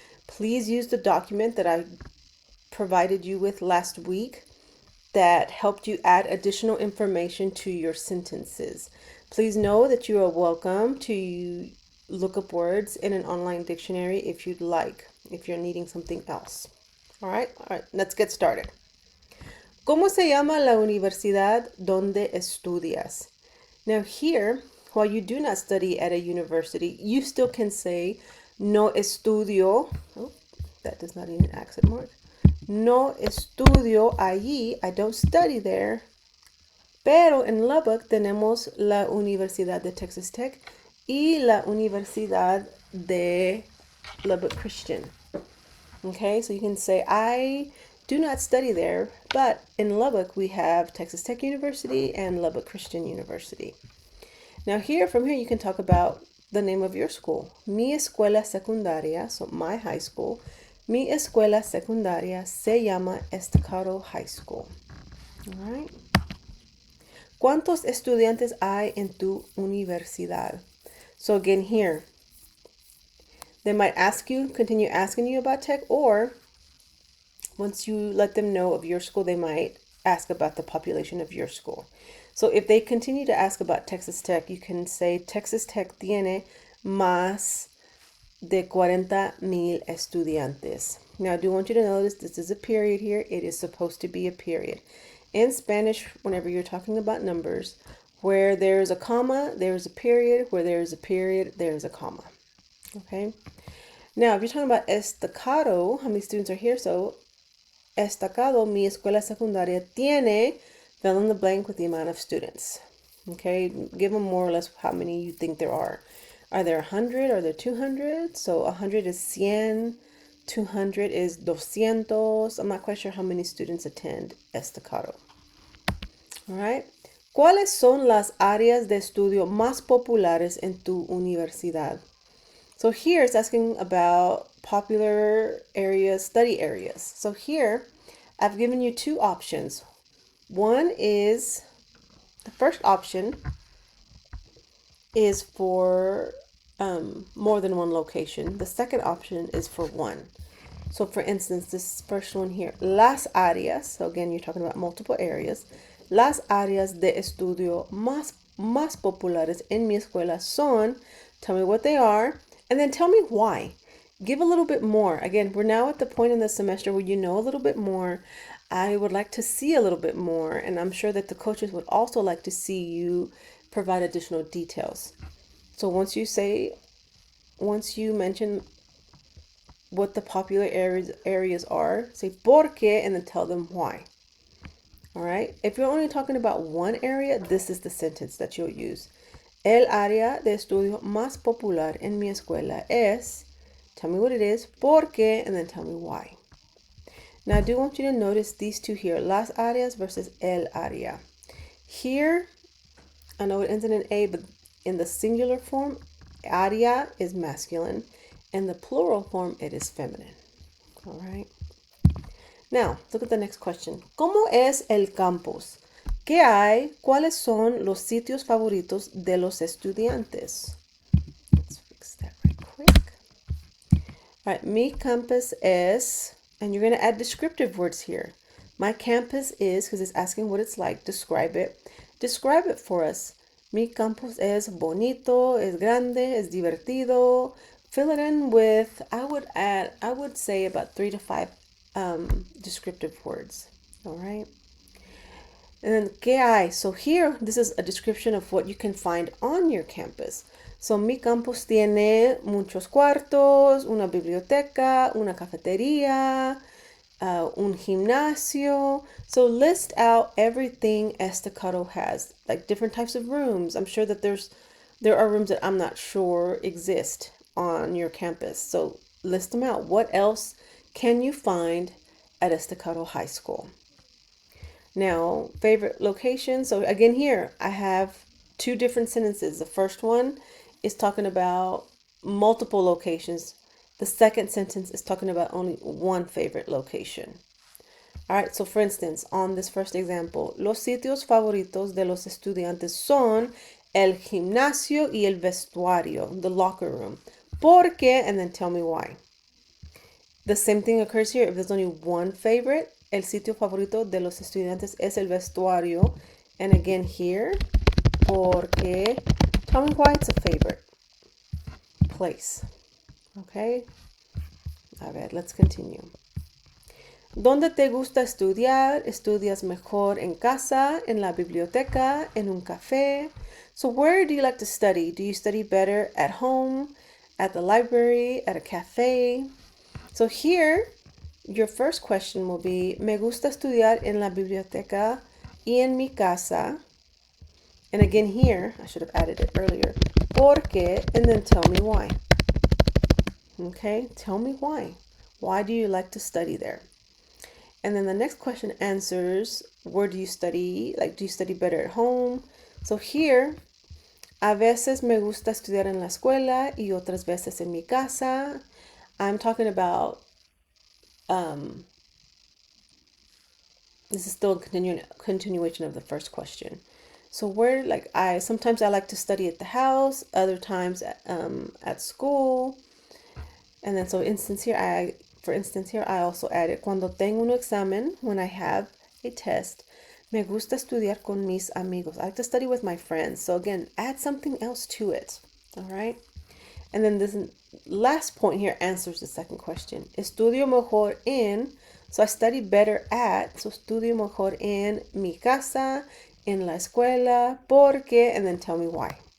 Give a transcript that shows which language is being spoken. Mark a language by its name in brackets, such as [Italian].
[English] Please use the document that I provided you with last week that helped you add additional information to your sentences. Please know that you are welcome to look up words in an online dictionary if you'd like, if you're needing something else. All right, let's get started. [Spanish] ¿Cómo se llama la universidad donde estudias? [English] Now here, while you do not study at a university, you still can say [Spanish] no estudio. [English] Oh, that does not need an accent mark. [Spanish] No estudio allí. [English] I don't study there. [Spanish] Pero en Lubbock tenemos la Universidad de Texas Tech y la Universidad de Lubbock Christian. [English] Okay, so you can say, I do not study there, but in Lubbock we have Texas Tech University and Lubbock Christian University. Now from here you can talk about the name of your school. [Spanish] Mi escuela secundaria, [English] so my high school, [Spanish] mi escuela secundaria se llama Estacado High School. All right. ¿Cuántos estudiantes hay en tu universidad? [English] So again here, they might continue asking you about tech, or once you let them know of your school, they might ask about the population of your school. So if they continue to ask about [Spanish] Texas Tech, you can say Texas Tech tiene más de 40,000 estudiantes. [English] Now I do want you to notice this is a period here. It is supposed to be a period. In Spanish, whenever you're talking about numbers, where there's a comma, there's a period. Where there's a period, there's a comma. Okay? Now, if you're talking about Estacado, how many students are here? So, Estacado, [Spanish] mi escuela secundaria, tiene, [English] fill in the blank with the amount of students. Okay? Give them more or less how many you think there are. Are there 100? Are there 200? So, 100 is 100. 200 is 200. I'm not quite sure how many students attend Estacado. All right. [Spanish] ¿Cuáles son las áreas de estudio más populares en tu universidad? [English] So here it's asking about popular areas, study areas. So here I've given you two options. One is, the first option is for more than one location. The second option is for one. So for instance, this first one here, las áreas, so again, you're talking about multiple areas. [Spanish] Las áreas de estudio más populares en mi escuela son, [English] tell me what they are, and then tell me why. Give a little bit more. Again, we're now at the point in the semester where you know a little bit more. I would like to see a little bit more, and I'm sure that the coaches would also like to see you provide additional details. So once you mention what the popular areas are, say [Spanish] por qué, [English] and then tell them why. All right. If you're only talking about one area, this is the sentence that you'll use. [Spanish] El área de estudio más popular en mi escuela es, [English] tell me what it is, [Spanish] por qué, [English] and then tell me why. Now I do want you to notice these two here, las áreas versus el área. Here, I know it ends in an A, but in the singular form, área is masculine. In the plural form, it is feminine. All right. Now, look at the next question. [Spanish] ¿Cómo es el campus? ¿Qué hay? ¿Cuáles son los sitios favoritos de los estudiantes? [English] Let's fix that right quick. All right, [Spanish] mi campus es, [English] and you're going to add descriptive words here. My campus is, because it's asking what it's like, describe it. Describe it for us. [Spanish] Mi campus es bonito, es grande, es divertido. [English] Fill it in with, I would say about 3 to 5 descriptive words. All right. And then, [Spanish] ¿qué hay? [English] So here, this is a description of what you can find on your campus. [Spanish] So, mi campus tiene muchos cuartos, una biblioteca, una cafetería, un gimnasio. [English] So list out everything Estacado has, like different types of rooms. I'm sure that there are rooms that I'm not sure exist on your campus. So list them out. What else can you find at Estacado High School? Now, favorite location. So again, here I have two different sentences. The first one is talking about multiple locations. The second sentence is talking about only one favorite location. All right, so for instance, on this first example, [Spanish] los sitios favoritos de los estudiantes son el gimnasio y el vestuario, [English] the locker room. ¿Por qué? And then tell me why. The same thing occurs here. If there's only one favorite, [Spanish] el sitio favorito de los estudiantes es el vestuario. [English] And again here, porque, tell me why it's a favorite place. Okay? [Spanish] A ver, [English] let's continue. [Spanish] ¿Dónde te gusta estudiar? ¿Estudias mejor en casa, en la biblioteca, en un café? [English] So where do you like to study? Do you study better at home, at the library, at a cafe? So here, your first question will be, [Spanish] me gusta estudiar en la biblioteca y en mi casa. [English] And again here, I should have added it earlier. Porque, and then tell me why. Okay, tell me why. Why do you like to study there? And then the next question answers, where do you study? Like, do you study better at home? [Spanish] So here, a veces me gusta estudiar en la escuela y otras veces en mi casa. [English] I'm talking about, this is still a continuation of the first question. So where, like, sometimes I like to study at the house, other times at school. And then so for instance here, I also added, [Spanish] cuando tengo un examen, [English] when I have a test, [Spanish] me gusta estudiar con mis amigos. [English] I like to study with my friends. So again, add something else to it. All right. And then this last point here answers the second question. [Spanish] Estudio mejor en, [English] so I study better at, [Spanish] so estudio mejor en mi casa, en la escuela, porque, [English] and then tell me why.